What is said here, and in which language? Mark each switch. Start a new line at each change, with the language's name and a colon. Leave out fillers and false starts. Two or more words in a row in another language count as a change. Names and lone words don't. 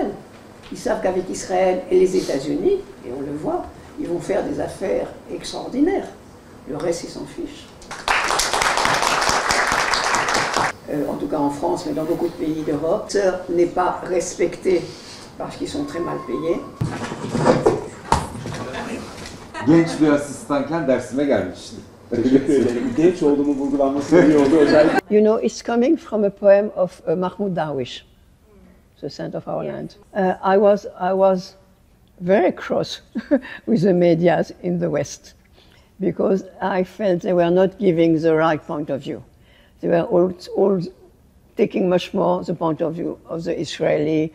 French: Ils savent qu'avec Israël et les États-Unis, et on le voit, ils vont faire des affaires extraordinaires. Le reste, ils s'en fichent. En tout cas en France, mais dans beaucoup de pays d'Europe, ça n'est pas respecté parce qu'ils sont très mal payés.
Turkish: Genç bir asistanken dersime gelmişti. Genç olduğumu vurgulanması iyi oldu özellikle.
English: You know, it's coming from a poem of Mahmoud Darwish, The Saint of Our Land. I was very cross with the medias in the West because I felt they were not giving the right point of view. They were all taking much more the point of view of the Israeli.